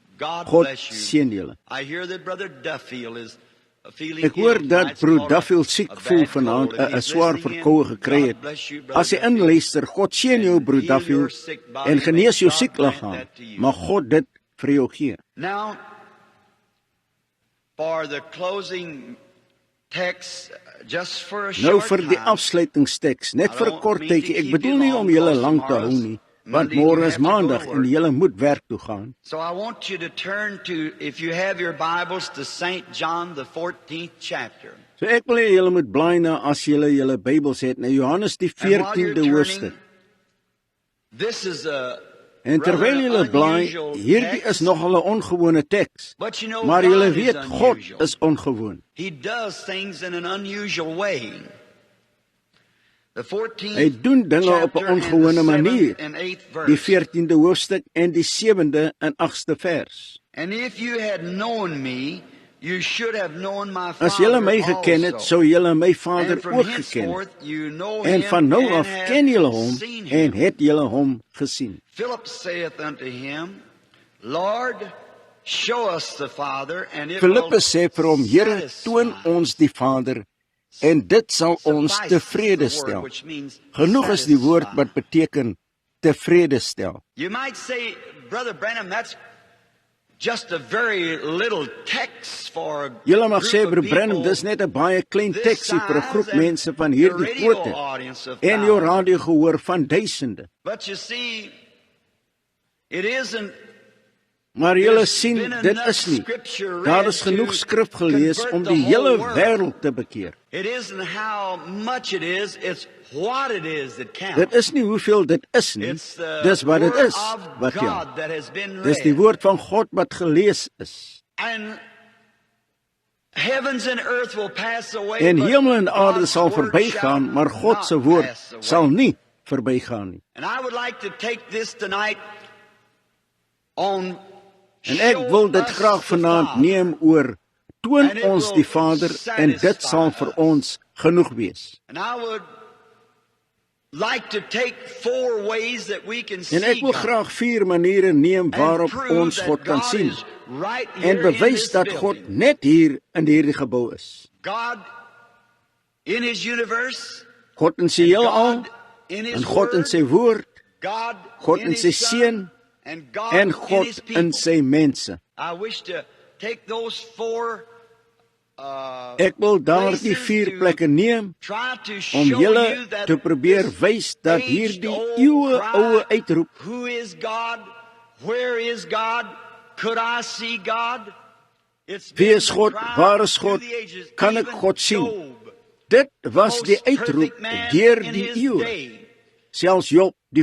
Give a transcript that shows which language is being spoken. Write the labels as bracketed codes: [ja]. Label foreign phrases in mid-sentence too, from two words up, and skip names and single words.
[af] God seën julle. Ek hoor dat broer Duffield siek voel vanaand, 'n swaar verkoue gekry het. As jy inluister, God seën jou broer Duffield en genees jou siek liggaam. Mag God dit vir jou gee. [en] Now, for the closing text, just for a [af] Nou [en] short [af] vir die [en] time, [af] afsluitingsteks, net vir 'n kort tydjie. Ek bedoel nie om julle lank te hou nie, want môre is maandag en julle moet werk toe gaan. [en] So I want you to turn to, if you have your Bibles, to St. John, the 14th chapter. [af] So ek wil hê julle moet blaai na, as julle julle Bybels het, na Johannes die [en] And while you're [af] 14de hoofstuk. [en] turning, this is a [af] En terwyl julle blaai, hierdie is nogal 'n ongewone teks. [en] But you know, [af] Maar julle [en] God is [af] weet, God [en] unusual. [af] is ongewoon. [en] He does things in an unusual way. The 14th [af] Hy doen dinge op 'n [en] chapter and the [af] ongewone [en] 7th [af] manier. [en] and 8th [af] Die [en] verse. [af] 14de hoofstuk en die 7de en 8ste vers. [en] And if you had known me, you should have known my [af] As julle my [en] Father [af] geken het, [en] also. [af] sou julle my Vader [en] And from [af] ook geken het. [en] henceforth you know [af] En [en] him [af] van nou [en] and [af] af [en] have [af] ken julle hom [en] seen [af] en [en] him. [af] het julle hom gesien. [en] Philip saith unto him, Lord, show us the Father, and it [af] Filippus [en] will [af] sê vir hom, Here, [en] satisfy." [af] toon ons die Vader, en dit sal ons [en] Suffice is the [af] tevrede [en] word [af] stel. [en] which means [af] Genoeg is die woord [en] satisfy. [af] wat beteken tevrede stel. [en] You might say, Brother Branham, that's just a very little text for a [af] Julle mag [en] group [af] sê, [en] of [af] broer Branham, [en] people [af] dis net 'n baie klein [en] this [af] teksie vir 'n groep [en] size and [af] mense van [en] a [af] hierdie [en] radio [af] grootte [en] audience of [af] en jou [en] thousands. [af] radiogehoor van duisende. [en] But you see, it isn't. [af] Maar julle sien, dit is nie. Daar is genoeg skrif gelees om die hele wêreld te bekeer. [en] It isn't how much it is, it's what it is that counts. [af] Dit is nie hoeveel dit is nie, [en] It's the [af] dis wat dit [en] word [af] is [en] of [af] wat tel. [en] God that has been [af] Dis die [en] read. [af] woord van God wat gelees is. [en] And Heavens and earth will pass away, [af] En [en] but [af] hemel en aarde [en] God's [af] sal [en] word [af] verbygaan, [en] shall [af] maar God se [en] not [af] woord [en] pass away. [af] sal nie verbygaan nie. [en] And I would like to take this tonight on [af] En ek wil dit graag vanaand neem oor toon ons die Vader en dit sal vir ons genoeg wees. [en] And I would like to take 4 ways that we can see [af] En ek wil [en] God [af] graag 4 maniere neem waarop [en] and prove [af] ons [en] that [af] God kan [en] God [af] sien [en] is right [af] en [en] here in [af] bewys [en] this [af] dat [en] building. [af] God net hier in hierdie gebou is. [en] God in His universe, [af] God in sy heelal, [en] God in His [af] en God in [en] word, [af] sy woord, [en] God [af] God in [en] His [af] sy [en] Son, [af] seun [en] and God [af] en [en] in [af] God [en] His people. [af] in sy mense. [en] I wish to take those 4 [af] Ek wil daardie 4 plekke neem [en] try to [af] om [en] show you [af] julle [en] that [af] te probeer [en] this [af] wys dat hierdie [en] age-old [af] eeuoue [en] cry, [af] uitroep, [en] who is God? Where is God? Could I see God? It's [af] wie [en] been [af] is [en] the [af] God? [en] cry [af] Waar is [en] through [af] God? [en] the ages. [af] Kan ek [en] Even [af] God sien? [en] Job, [af] Dit [en] the [af] was die [en] most [af] uitroep [en] perfect man [af] deur [en] in [af] die [en] his [af] eeue. [en] day. [af] Selfs Job, die